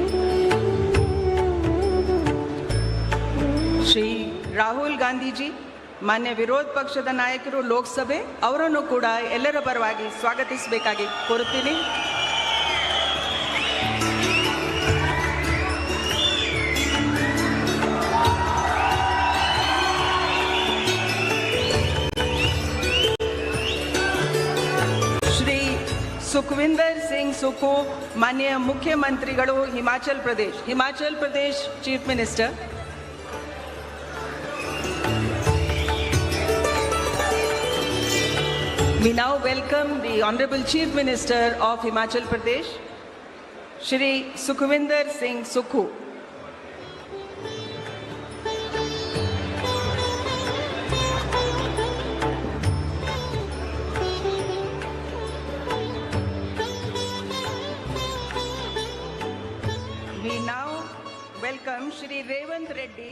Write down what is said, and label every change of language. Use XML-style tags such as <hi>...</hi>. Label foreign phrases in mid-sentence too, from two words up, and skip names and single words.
<kn>श्री राहुल गांधी जी, ಮಾನ್ಯ ವಿರೋಧ ಪಕ್ಷದ ನಾಯಕರು ಲೋಕಸಭೆ ಅವರನ್ನು ಕೂಡ ಎಲ್ಲರ ಪರವಾಗಿ ಸ್ವಾಗತಿಸಬೇಕಾಗಿ ಕೋರುತ್ತೀನಿ. ಶ್ರೀ ಸುಖವಿಂದರ್ ಸಿಂಗ್ ಸುಖು ಮಾನ್ಯ ಮುಖ್ಯಮಂತ್ರಿಗಳು ಹಿಮಾಚಲ್ ಪ್ರದೇಶ್</kn> <en>chief minister. We now welcome the Honorable Chief Minister of Himachal Pradesh, Shri Sukhvinder Singh Sukhu. We now welcome Shri Revant Reddy.</en>